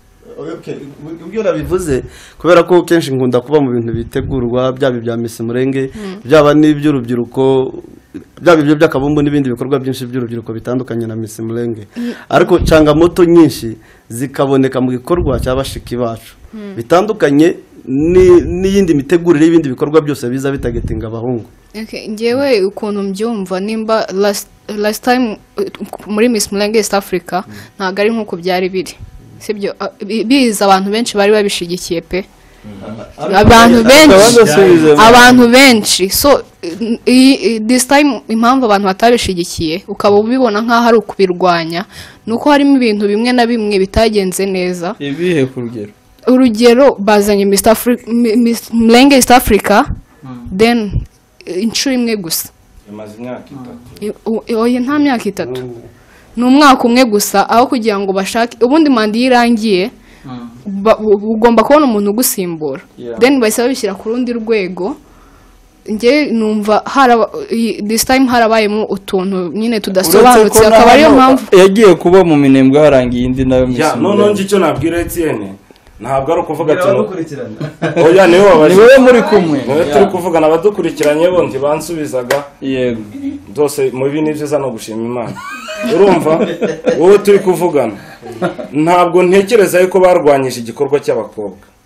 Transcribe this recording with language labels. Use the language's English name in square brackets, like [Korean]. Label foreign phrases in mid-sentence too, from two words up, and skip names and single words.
[Kinyarwanda] Ubyo nabivuze kubera ko kenshi nkunda kuba mu bintu bitegurwa byaba bya Miss Mulenge, byaba n'iby'urubyiruko, byaba ibyo by'akabumbu n'ibindi bikorwa byinshi by'urubyiruko bitandukanye na Miss Mulenge. Ariko changamoto nyinshi zikaboneka mu gikorwa cy'abashiki bacu bitandukanye n'iyindi mitegurire y'ibindi bikorwa byose biza bitagetinga abahungu. Ngewe ukuntu mbyumva, nimba [English] last time [Kinyarwanda] muri Miss Mulenge East Africa ntabwo ari nk'uko byari biri, sibyo? Biza abantu benshi bari babishigikiye pe, abantu benshi. [English] So this time [Kinyarwanda] impamvu abantu batabishigikiye ukaba ubibona nk'aho ari ukubirwanya, nuko harimo ibintu bimwe na bimwe bitagenze neza. Ibihe urugero bazanye Miss Mulenge East Africa, then inshuro imwe gusa, yamaze imyaka 3. Oya nta myaka 3, ni umwaka umwe gusa, aho kugira ngo bashake ubundi manda yirangiye ugomba kubona umuntu ugusimbura, then bahise babishyira ku rundi rwego. Nge numva [English] this time [Kinyarwanda] harabayemo utuntu nyine tudasobanutse, akaba ariyo mpamvu yagiye kuba mu minembwe harangiye indi nayo Miss. None icyo nabwira Etienne ntabwo ari ukuvuga ati oya niwe wabaje, niwe muri kumwe, turi kuvugana abadukurikiranye bo ntibansubizaga. Yego byose mu bibi ni byiza no gushima Imana. Urumva wowe turi kuvugana, ntabwo ntekereza yuko barwanyije igikorwa cy'abakobwa.